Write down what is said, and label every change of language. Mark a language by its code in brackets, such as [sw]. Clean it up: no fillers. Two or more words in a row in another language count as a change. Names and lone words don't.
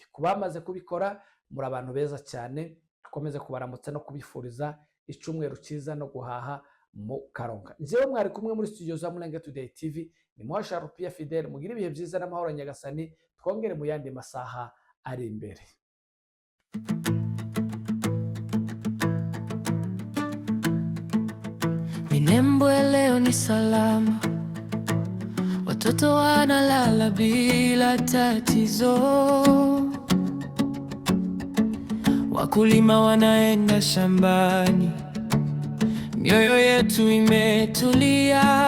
[rw] Kubamaze kubikora muri abantu beza cyane, dukomeze kubaramutsa no kubifuriza icyumweru cyiza no guhaha mu Karonga. Njyewe mwari kumwe muri studio za Mulenge Today TV, ni Mwasha Rupia Fidel. Mugire ibihe byiza n'amahoro Nyagasani, twongere mu yandi masaha ari imbere. [sw] Minembwe leo ni salama, watoto wanalala bila tatizo, wakulima wanaenda shambani, mioyo yetu imetulia.